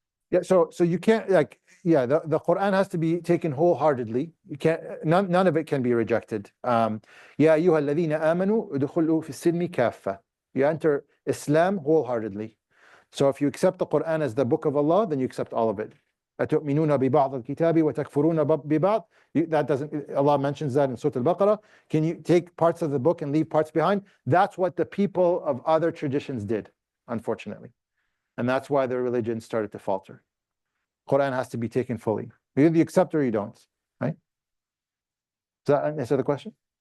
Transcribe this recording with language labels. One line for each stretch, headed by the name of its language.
English: Yeah, so you can't like, yeah, the Quran has to be taken wholeheartedly. You can't, none of it can be rejected.
Arabic: Ya ayyuha alladhina amanu udkhulu fi silmi kaffa.
English: You enter Islam wholeheartedly. So if you accept the Quran as the book of Allah, then you accept all of it.
Arabic: أتؤمنون ببعض الكتاب وتكفرون ببعض.
English: That doesn't, Allah mentions that in Surah Al-Baqarah. Can you take parts of the book and leave parts behind? That's what the people of other traditions did, unfortunately. And that's why their religion started to falter. Quran has to be taken fully. You either accept or you don't, right? Does that answer the question?